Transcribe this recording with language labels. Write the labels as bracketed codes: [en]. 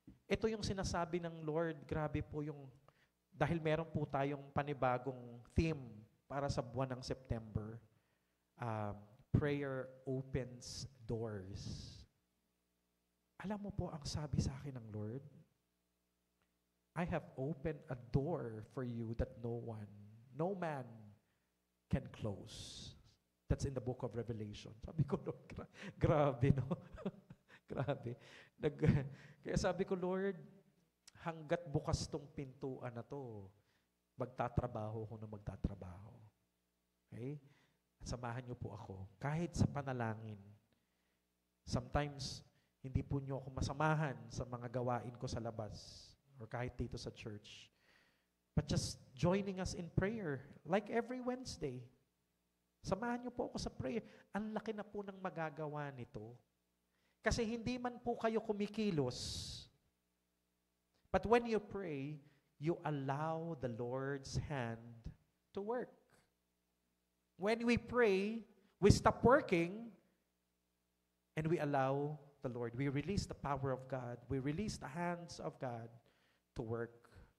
[tl] Ito yung sinasabi ng Lord. Grabe po yung, dahil meron po tayong panibagong theme para sa buwan ng September. [en] Prayer opens doors. [tl] Alam mo po ang sabi sa akin ng Lord? [en] I have opened a door for you that no man can close. That's in the book of Revelation. [tl] Sabi ko, Lord, grabe, no? Grabe. Kaya sabi ko, Lord, hanggat bukas tong pintuan na to, magtatrabaho ko na magtatrabaho. Okay? Samahan niyo po ako. Kahit sa panalangin. Sometimes, hindi po niyo ako masamahan sa mga gawain ko sa labas or kahit dito sa church. [en] But just joining us in prayer, like every Wednesday. [tl] Samahan niyo po ako sa prayer. Ang laki na po ng magagawa nito. Kasi hindi man po kayo kumikilos. [en] But when you pray, you allow the Lord's hand to work. When we pray, we stop working and we allow the Lord. We release the power of God. We release the hands of God to work.